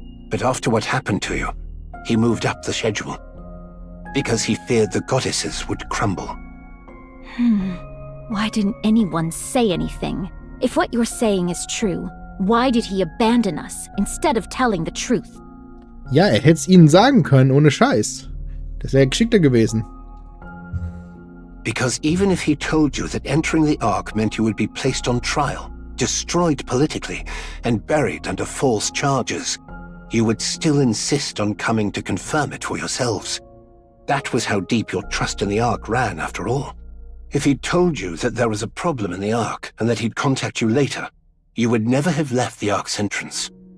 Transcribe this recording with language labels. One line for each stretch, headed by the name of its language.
English: But after what happened to you, he moved up the schedule. Because he feared the goddesses would crumble. Why didn't anyone say anything? If what you're saying is true, why did he abandon us instead of telling the truth?
German: Ja, hätte es ihnen sagen können, ohne Scheiß. Das wäre geschickter gewesen.
English: Because even if he told you that entering the Ark meant you would be placed on trial, destroyed politically, and buried under false charges, you would still insist on coming to confirm it for yourselves. That was how deep your trust in the Ark ran, after all. If he'd told you that there was a problem in the Ark and that he'd contact you later, you would never have left the Ark's entrance.